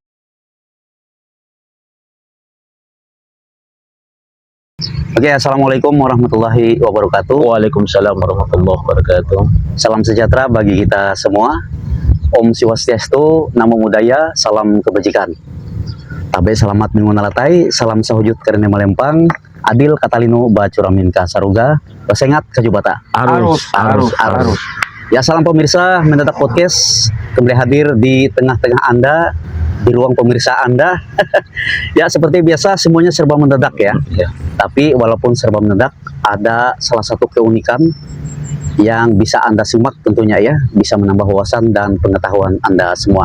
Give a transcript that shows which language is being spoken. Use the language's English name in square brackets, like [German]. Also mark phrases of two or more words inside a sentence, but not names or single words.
[Arabic] Oke, السلام عليكم ورحمة الله وبركاته. وعليكم السلام ورحمة الله وبركاته. [Indonesian] Salam sejahtera bagi kita semua. [Balinese] Om Swastiastu, [Pali] Namo Buddhaya, [Indonesian] salam kebajikan. [Kendayan] Tabe selamat minggu nalatai, salam sahujud karena malempang, adil katalino bacuramin ka saruga, basengat kajubata. Arus. [Indonesian] Ya, salam pemirsa Mendadak Podcast, kembali hadir di tengah-tengah Anda, di ruang pemirsa Anda. Ya, seperti biasa semuanya serba mendadak ya. Tapi walaupun serba mendadak, ada salah satu keunikan yang bisa Anda simak tentunya ya, bisa menambah wawasan dan pengetahuan Anda semua.